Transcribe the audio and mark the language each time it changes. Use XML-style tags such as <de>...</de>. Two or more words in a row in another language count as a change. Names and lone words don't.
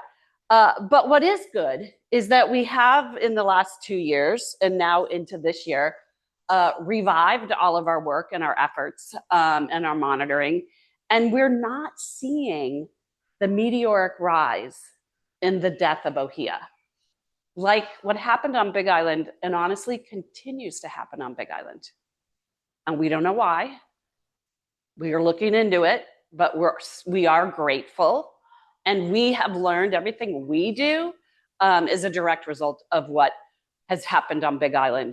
<en>But what is good is that we have in the last 2 years and now into this year, revived all of our work and our efforts and our monitoring. And we're not seeing the meteoric rise in the death of ʻŌhiʻa. Like what happened on Big Island and honestly continues to happen on Big Island. And we don't know why. We are looking into it, but we are grateful. And we have learned everything we do is a direct result of what has happened on Big Island.</en>